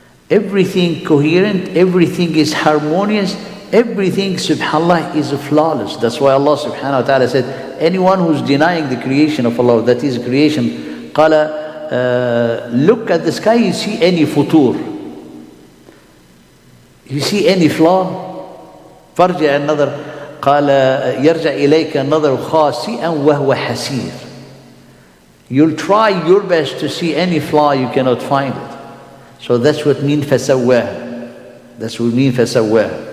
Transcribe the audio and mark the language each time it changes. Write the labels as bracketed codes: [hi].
[en] Everything coherent, everything is harmonious, everything subhanallah is flawless. That's why Allah subhanahu wa ta'ala said, anyone who's denying the creation of Allah, that is creation, قال look at the sky, you see any futur? You see any flaw? [ar] فارجع النظر قال يرجع إليك النظر خاسئا وهو حسير. [en] You'll try your best to see any flaw, you cannot find it. So that's what means فسواها. That's what means فسواها.